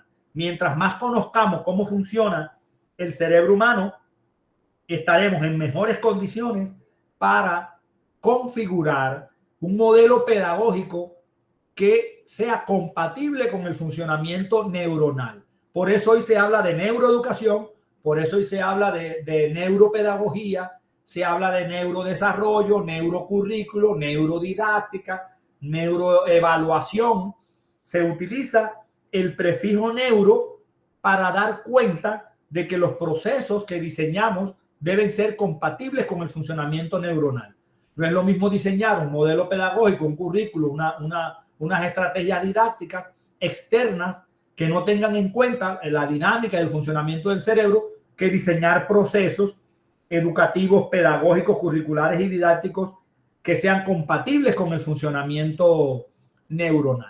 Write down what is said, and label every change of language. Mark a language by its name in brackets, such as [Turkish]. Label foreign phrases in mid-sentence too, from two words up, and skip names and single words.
[Spanish] Mientras más conozcamos cómo funciona el cerebro humano, estaremos en mejores condiciones para configurar un modelo pedagógico que sea compatible con el funcionamiento neuronal. Por eso hoy se habla de neuroeducación, por eso hoy se habla de neuropedagogía, se habla de neurodesarrollo, neurocurrículo, neurodidáctica, neuroevaluación. Se utiliza el prefijo neuro para dar cuenta de que los procesos que diseñamos deben ser compatibles con el funcionamiento neuronal. No es lo mismo diseñar un modelo pedagógico, un currículo, unas estrategias didácticas externas que no tengan en cuenta la dinámica y el funcionamiento del cerebro, que diseñar procesos educativos, pedagógicos, curriculares y didácticos que sean compatibles con el funcionamiento neuronal.